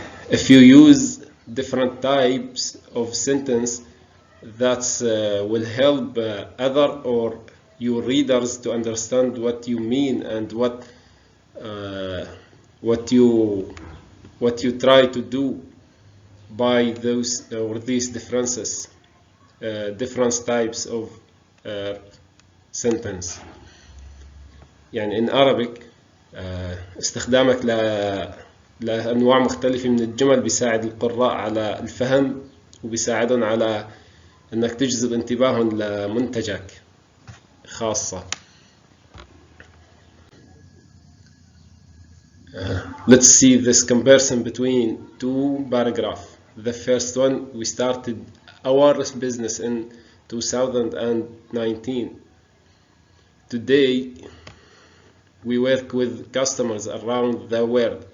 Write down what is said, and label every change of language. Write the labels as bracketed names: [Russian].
[English] If you use different types of sentence, that will help other or your readers to understand what you mean and what you try to do by those or these differences, different types of sentence. [Arabic] يعني [English] in Arabic [Arabic] استخدامك لأنواع مختلفة من الجمل بيساعد القراء على الفهم وبيساعدهم على أنك تجذب انتباههم لمنتجك خاصة. [English] Let's see this comparison between two paragraphs. The first one, we started our business in 2019. Today, we work with customers around the world.